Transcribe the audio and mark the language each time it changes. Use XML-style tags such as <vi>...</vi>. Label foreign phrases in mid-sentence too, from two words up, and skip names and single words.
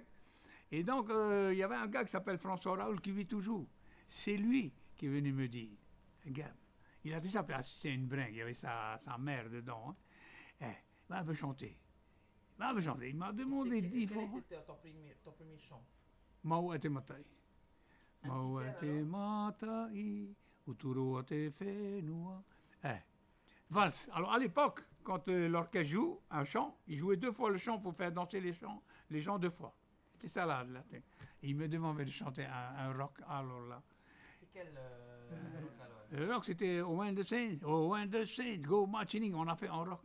<fr>Et donc, il y avait un gars qui s'appelle François Raoul qui vit toujours. C'est lui qui est venu me dire, Gab, il a déjà assister à une bringue, il y avait sa mère dedans. Hein. Va un peu chanter. Il m'a demandé 10 fois. Quel était ton premier chant?</fr> <ty>Mau te matai. Mau te matai, uturo te whenua.</ty> <fr>Valse. Alors à l'époque, quand l'orchestre joue un chant, il jouait 2 fois le chant pour faire danser les gens 2 fois. C'était ça là. Et il me demandait de chanter un rock alors là. C'est quel rock alors? Le rock c'était Oh When the Saints, Go Marching, on a fait en rock.</fr>